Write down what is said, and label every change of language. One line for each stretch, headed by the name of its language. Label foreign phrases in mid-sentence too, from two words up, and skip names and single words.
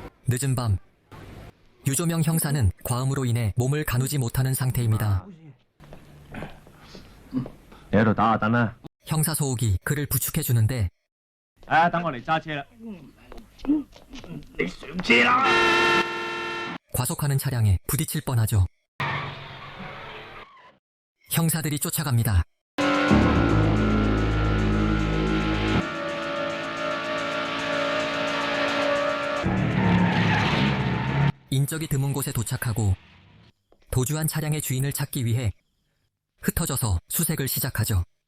Korean: 늦은 밤, 유조명 형사는 과음으로 인해 몸을 가누지 못하는 상태입니다.
Cantonese: 你喺度打下燈啦。
Korean: 형사 소옥이 그를 부축해주는데
Cantonese: 等我嚟揸車啦。你上車啦！
Korean: 과속하는 차량에 부딪힐 뻔하죠. 형사들이 쫓아갑니다. 인적이 드문 곳에 도착하고 도주한 차량의 주인을 찾기 위해 흩어져서 수색을 시작하죠.